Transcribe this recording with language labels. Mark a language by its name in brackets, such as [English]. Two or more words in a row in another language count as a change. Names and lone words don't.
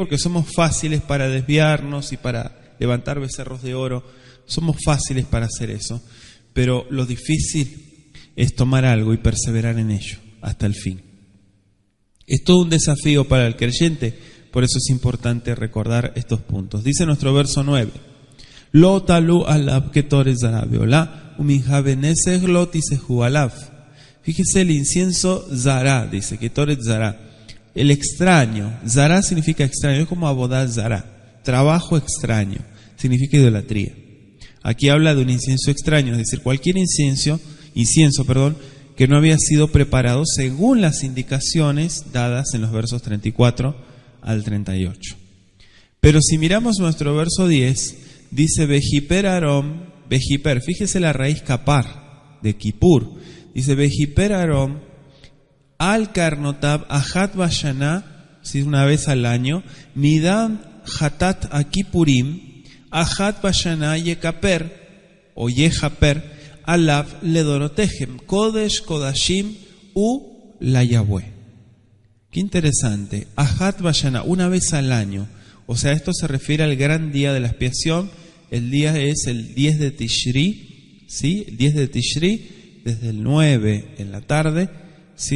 [Spanish] Porque somos fáciles para desviarnos y para levantar becerros de oro. Somos fáciles para hacer eso, pero lo difícil es tomar algo y perseverar en ello hasta el fin. Es todo un desafío para el creyente, por eso es importante recordar estos puntos. Dice nuestro verso 9: [Hebrew] לא תעלו עליו קטרת זרה ועלה ומנחה ונסך לא תסכו עליו. [Spanish] Fíjese el incienso zara, dice [Hebrew] קטרת זרה. [Spanish] El extraño, zara significa extraño, es como [Hebrew] עבודה זרה, [Spanish] trabajo extraño, significa idolatría. Aquí habla de un incienso extraño, es decir, cualquier incienso, que no había sido preparado según las indicaciones dadas en los versos 34 al 38. Pero si miramos nuestro verso 10, dice Bejiper Aarón, Bejiper, fíjese la raíz kapar de Kipur. [Hebrew] Dice וכפר אהרן על קרנתיו אחת בשנה, [Spanish] si una vez al año, [Hebrew] מדם חטאת הכפרים אחת בשנה יכפר או יכפר עליו לדרתיכם קדש קדשים הוא ליהוה. [Spanish] Qué interesante. [Hebrew] אחת בשנה, [Spanish] una vez al año. O sea, esto se refiere al gran día de la expiación. El día es el 10 de Tishri, ¿sí? El 10 de Tishri, desde el 9 en la tarde, ¿sí?